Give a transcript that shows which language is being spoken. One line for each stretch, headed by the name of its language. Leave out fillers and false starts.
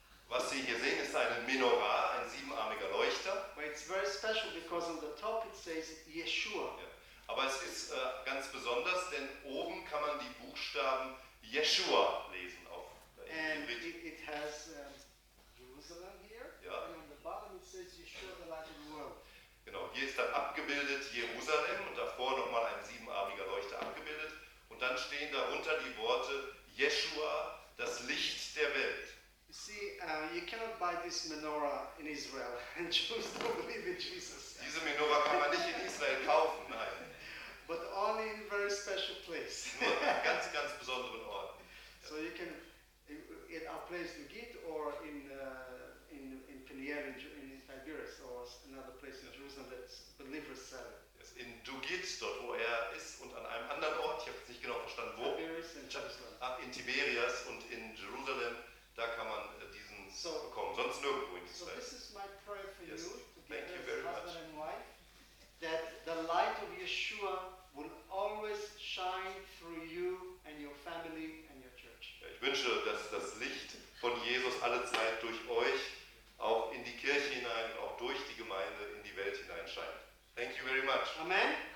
German: Was Sie hier sehen, ist eine Menorah, ein siebenarmiger Leuchter.
English: But it's very special because on the top it says Yeshua.
German: Ja. Aber es ist ganz besonders, denn oben kann man die Buchstaben Yeshua lesen auf
English: Hebräisch. And it has Jerusalem here.
German: Ja.
English: And on the bottom it says Yeshua, the light of the world.
German: Genau, hier ist dann abgebildet Jerusalem und davor nochmal ein siebenarmiger Leuchter abgebildet. Und dann stehen darunter die Worte Yeshua, das Licht der Welt.
English: You see, you cannot buy this menorah in Israel and choose to believe in Jesus.
German: Diese Menorah kann man nicht in Israel kaufen, nein.
English: But only in very special place.
German: Nur an ganz, ganz besonderen Orten. Ja.
English: So you can at our place in Git or in Peniel in Tiberias or another place in Jerusalem that's believers sell.
German: In Dugit, dort wo er ist, und an einem anderen Ort, ich habe es nicht genau verstanden, wo? In Tiberias und in Jerusalem, da kann man diesen so, bekommen, sonst nirgendwo in Israel.
English: So this is my prayer for yes. you, thank you very much. And wife, that the light of Yeshua will always shine through you and your family and your church.
German: Ja, ich wünsche, dass das Licht von Jesus alle Zeit durch euch, auch in die Kirche hinein, auch durch die Gemeinde, in die Welt hinein scheint.
English: Thank you very much. Amen. Amen.